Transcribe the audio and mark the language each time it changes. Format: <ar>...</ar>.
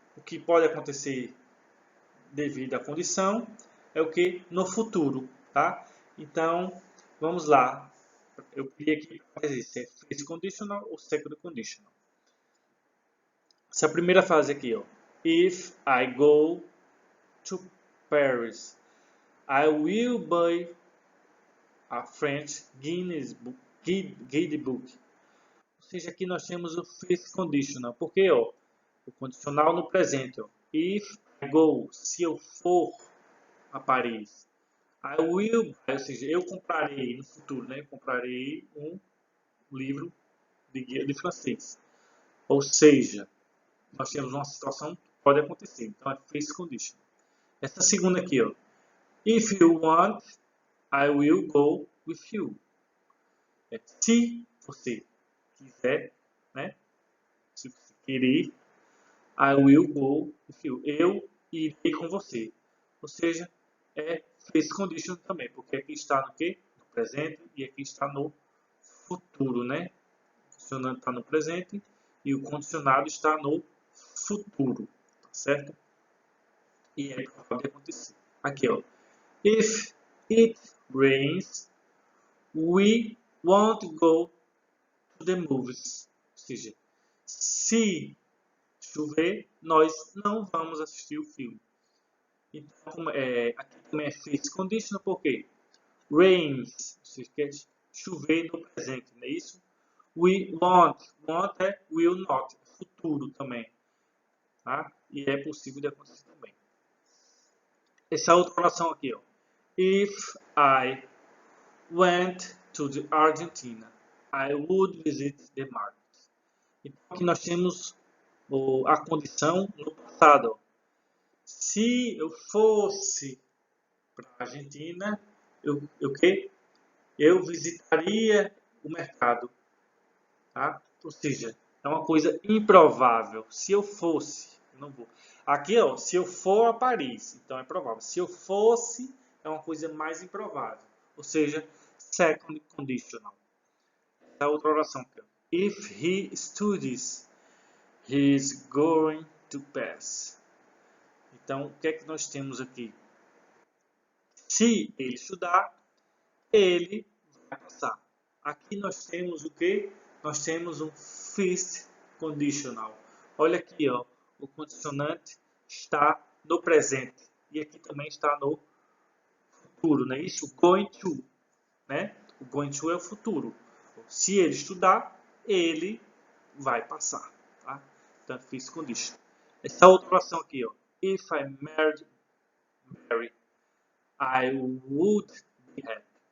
<pt>o que pode acontecer devido à condição é o que? No futuro, tá? Então, vamos lá. Eu queria aqui para dizer se é first conditional ou second conditional. Essa primeira frase aqui, ó.</pt> <en>If I go to Paris, I will buy a French guide book.</en> <pt>Ou seja, aqui nós temos o first conditional. Por quê? Ó, o condicional no presente. Ó.</pt> <en>If I go,</en> <pt>se eu for a Paris.</pt> <en>I will buy,</en> <pt>ou seja, eu comprarei no futuro, né? Comprarei um livro de guia de francês. Ou seja, nós temos uma situação que pode acontecer. Então é first condition. Essa segunda aqui, ó.</pt> <en>If you want, I will go with you.</en> <pt>É, se você quiser, né? Se você querer,</pt> <en>I will go with you.</en> <pt>Eu irei com você. Ou seja, é first condition também, porque aqui está no quê? No presente e aqui está no futuro, né? O condicionado está no presente e o condicionado está no futuro, tá certo? E é pode acontecer. Aqui, ó.</pt> <en>If it rains, we won't go to the movies.</en> <pt>Ou seja, se chover, nós não vamos assistir o filme. Então, aqui também é first conditional, porque rains, você quer chover no presente, não é isso? We want, want é will not, futuro também, tá? E é possível de acontecer também. Essa outra oração aqui, ó.</pt> <en>If I went to the Argentina, I would visit the market.</en> <pt>Então aqui nós temos a condição no passado, ó. Se eu fosse para a Argentina, eu visitaria o mercado. Tá? Ou seja, é uma coisa improvável. Se eu fosse, eu não vou. Aqui, ó, se eu for a Paris, então é provável. Se eu fosse, é uma coisa mais improvável. Ou seja, second conditional. Essa outra oração aqui, ó.</pt> <en>If he studies, he is going to pass.</en> <pt>Então, o que é que nós temos aqui? Se ele estudar, ele vai passar. Aqui nós temos o que? Nós temos um first conditional. Olha aqui, ó, o condicionante está no presente e aqui também está no futuro, não é isso? Going to, né? O going to é o futuro. Se ele estudar, ele vai passar, tá? Então, first conditional. Essa outra oração aqui, ó.</pt> <en>If I married Mary, I would be happy.</en>